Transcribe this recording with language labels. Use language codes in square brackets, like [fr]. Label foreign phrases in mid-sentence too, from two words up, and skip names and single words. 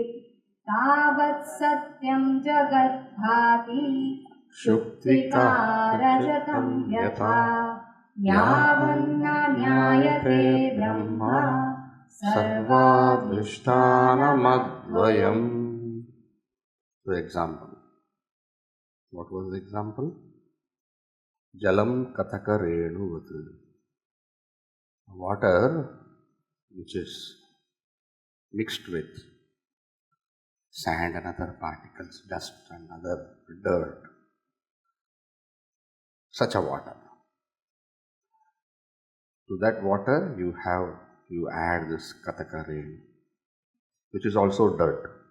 [sa] Tavat satyam jagat-bhati. Shuktika-rajatam yatha. Yavanna nyayate brahma. Sarvaa Sarva-dhrishtanam-advayam. [en] The example. What was the example? [sa] Jalam kataka-aadi-vat. [en] Water which is mixed with sand and other particles, dust and other dirt. Such a water. To that water you add this kataka-aadi, which is also dirt.